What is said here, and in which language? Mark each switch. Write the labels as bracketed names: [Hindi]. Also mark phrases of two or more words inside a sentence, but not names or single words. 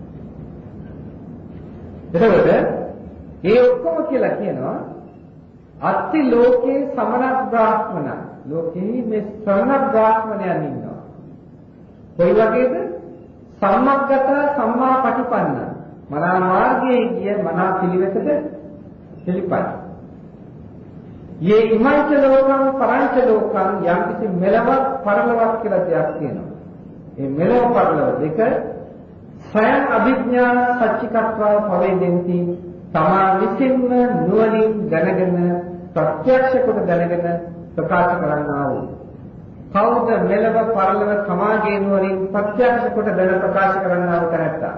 [Sinhala] එතකොට මේ ඔක්කොම කියලා කියනවා [Pali] අත්ති ලෝකේ සමන බ්‍රාහ්මණ ලෝකේ [Sinhala] මේ ශ්‍රවණ බ්‍රාහ්මණයන් ඉන්නවා. කොයි වගේද? [Pali] සම්මග්ගත සම්මා පටිපන්න [Sinhala] මනා මාර්ගයේ ගිය මනා පිළිවෙතද පිළිපයි. [Pali] යේ ඉමංච ලෝකං පරංච ලෝකං [Sinhala] යම්කිසි මෙලවක් පරලොවක් කියලා දෙයක් තියෙනවා. මේ මෙලව පරලොව දෙක [Pali] ස්වයං අභිඥා සච්චිකත්වා පවේදෙන්ති [Sinhala] තමා විසින්ම නුවණින් දැනගෙන ප්‍රත්‍යක්ෂ කොට දැනගෙන ප්‍රකාශ කරන්නා වූ කවුද මෙලව පරලොව සමාගයේ නුවණින් ප්‍රත්‍යක්ෂ කොට දැන ප්‍රකාශ කරන්නා වූ තැනැත්තා?